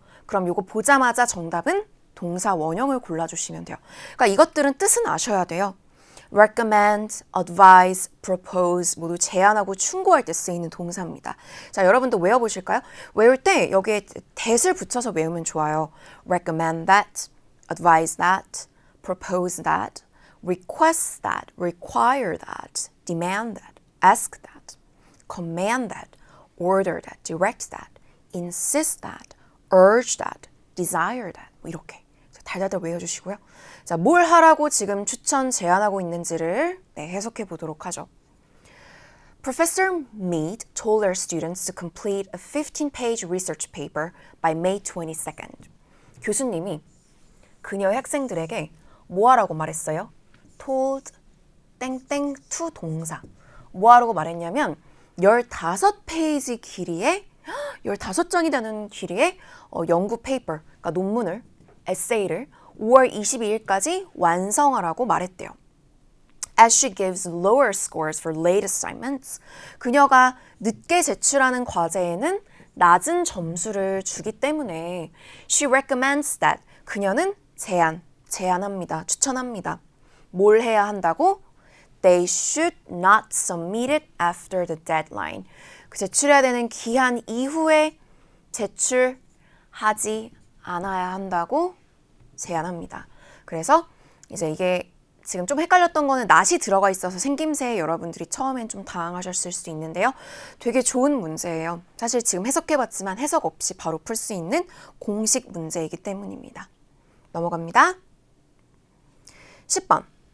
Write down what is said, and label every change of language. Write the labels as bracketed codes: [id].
[ko] 그럼 이거 보자마자 정답은 동사 원형을 골라주시면 돼요. 그러니까 이것들은 뜻은 아셔야 돼요. recommend, advise, propose 모두 제안하고 충고할 때 쓰이는 동사입니다. 자, 여러분도 외워보실까요? 외울 때 여기에 that을 붙여서 외우면 좋아요. [en] recommend that, advise that, propose that, request that, require that, demand that, ask that, command that, order that, direct that, insist that, urge that, desire that [ko] 뭐 이렇게 달달달 외워주시고요. 자, 뭘 하라고 지금 추천, 제안하고 있는지를 해석해 보도록 하죠. [en] Professor Mead told her students to complete a 15-page research paper by May 22nd. [ko] 교수님이 그녀의 학생들에게 뭐 하라고 말했어요? told 땡땡 to 동사. 뭐 하라고 말했냐면 15페이지 길이의 15장이 되는 길이의 연구 페이퍼, 그러니까 논문을, 에세이를 5월 22일까지 완성하라고 말했대요. [en] As she gives lower scores for late assignments, [ko] 그녀가 늦게 제출하는 과제에는 낮은 점수를 주기 때문에 [en] she recommends that, [ko] 그녀는 제안합니다. 추천합니다. 뭘 해야 한다고? [en] They should not submit it after the deadline. [ko] 그 제출해야 되는 기한 이후에 제출하지 않아야 한다고 제안합니다. 그래서 이제 이게 지금 좀 헷갈렸던 거는 not이 들어가 있어서 생김새에 여러분들이 처음엔 좀 당황하셨을 수 있는데요. 되게 좋은 문제예요. 사실 지금 해석해봤지만 해석 없이 바로 풀 수 있는 공식 문제이기 때문입니다. 넘어갑니다. 10번.